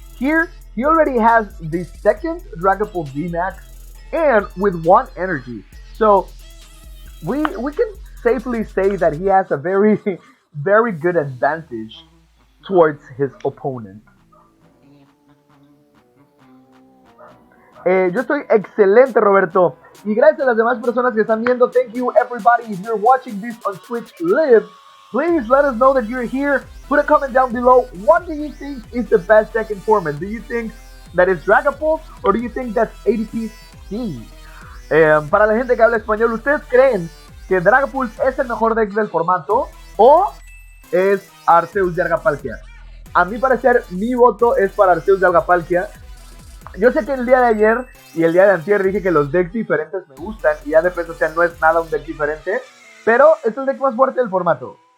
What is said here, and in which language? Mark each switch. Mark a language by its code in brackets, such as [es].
[en] Here, he already has the second Dragapult VMAX and with 1 energy. So we can safely say that he has a very, very good advantage towards his opponent. [es] Yo estoy excelente, Roberto. Y gracias a las demás personas que están viendo. [en] Thank you, everybody. If you're watching this on Twitch Live, please let us know that you're here. Put a comment down below. What do you think is the best deck in format? Do you think that it's Dragapult or do you think that's ADPZ? [es] Para la gente que habla español, ¿ustedes creen que Dragapult es el mejor deck del formato o es Arceus de Dragapalkia? A mi parecer, mi voto es para Arceus de Dragapalkia. Yo sé que el día de ayer y el día de antier dije que los decks diferentes me gustan y ADPZ, o sea, no es nada un deck diferente, pero es el deck más fuerte del formato.